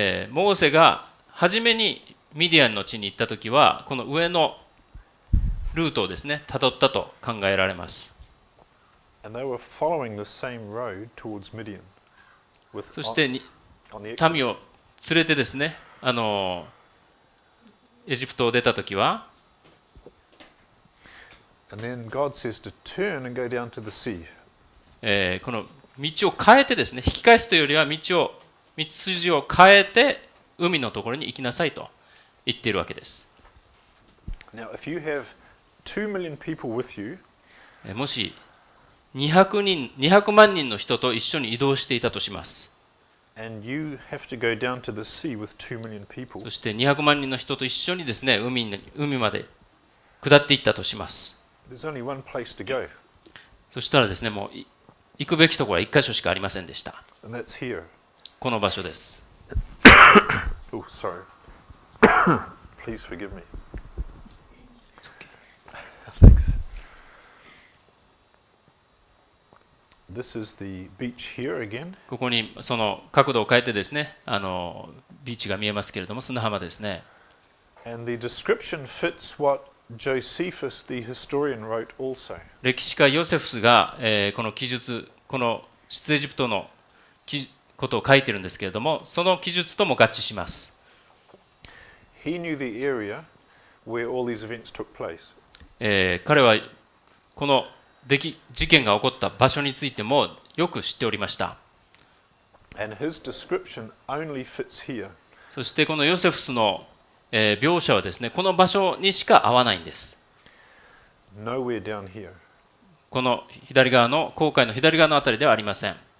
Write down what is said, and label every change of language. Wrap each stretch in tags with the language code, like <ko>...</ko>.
<ja>モーセが初めにミディアンの地に行ったときは、この上のルートをですね、たどったと考えられます。</ja> <en>And they were following the same road towards Midian.</en> <ja>そして民を連れてですね、エジプトを出たときは、</ja> <en>And then God says to turn and go down to the sea.</en> <ja>この道を変えてですね、引き返すというよりは道筋を変えて海のところに行きなさいと言っているわけです。</ja> <en>Now, if you have 2 million people with you,</en> <ja>もし200万人の人と一緒に移動していたとします。</ja> <en>and you have to go down to the sea with 2 million people,</en> <ja>そして200万人の人と一緒にですね、海まで下っていったとします。</ja> <en>there's only one place to go,</en> <ja>そしたらですね、もう行くべきところは1箇所しかありませんでした。</ja> <en>and that's here.</en> <ja>この場所です。</ja> <en>Oh, sorry. Please forgive me. Thanks. This is the beach here again.</en> <ja>ここにその角度を変えてですね、ビーチが見えますけれども、砂浜ですね。</ja> <en>And the description fits what Josephus, the historian, wrote also.</en> <ja>歴史家ヨセフスが、この記述、この出エジプトのことを書いてるんですけれども、その記述とも合致します。</ja> <en>He knew the area where all these events took place.</en> <ja>彼はこの事件が起こった場所についてもよく知っておりました。</ja> <en>And his description only fits here.</en> <ja>そしてこのヨセフスの、描写はですね、この場所にしか合わないんです。</ja> <en>Nowhere down here.</en> <ja>この左側の紅海の左側のあたりではありません。</ja>